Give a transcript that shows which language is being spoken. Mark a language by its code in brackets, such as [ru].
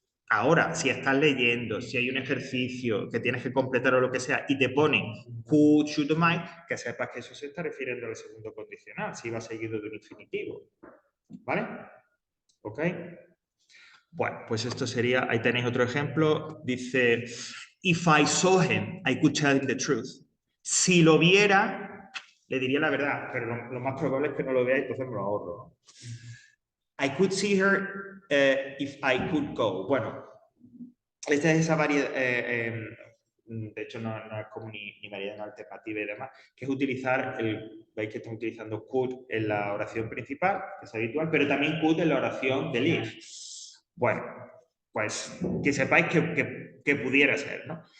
[es] Ahora, si estás leyendo, si hay un ejercicio que tienes que completar o lo que sea, y te pone could, should, might, que sepas que eso se está refiriendo al segundo condicional, si va seguido de un infinitivo. ¿Vale? ¿Ok? Bueno, pues esto sería, ahí tenéis otro ejemplo, dice, [en] if I saw him, I could tell him the truth. [es] Si lo viera, le diría la verdad, pero lo más probable es que no lo vea y entonces me lo ahorro. [en] I could see her if I could go. [es] Bueno, esta es esa variedad, de hecho no es como ni variedad alternativa y demás, que es utilizar, veis que estamos utilizando could en la oración principal, que es habitual, pero también could en la oración del if. Bueno, pues que sepáis que pudiera ser, ¿no?